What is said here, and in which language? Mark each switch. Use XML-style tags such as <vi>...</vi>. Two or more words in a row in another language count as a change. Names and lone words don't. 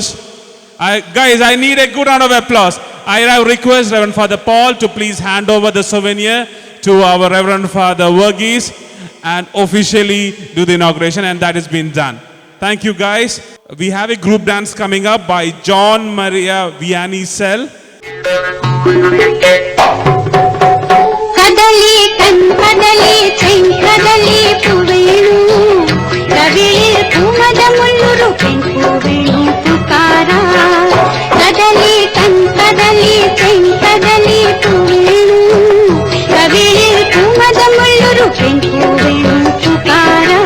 <en>Guys, I need a good round of applause. I request Reverend Father Paul to please hand over the souvenir to our Reverend Father Verghese and officially do the inauguration, and that has been done. Thank you, guys. We have a group dance coming up by John Maria Vianney Cell.</en> <ml>കദളി കൺപദളി ചെങ്കദളി പൂവേണു കവിളി കുമദ മുള്ളുരു കെമ്പൂവേണു പൂക്കാര കദളി കൺപദളി ചെങ്കദളി പൂവേണു കവിളി കുമദ മുള്ളുരു കെമ്പൂവേണു പൂക്കാര</ml>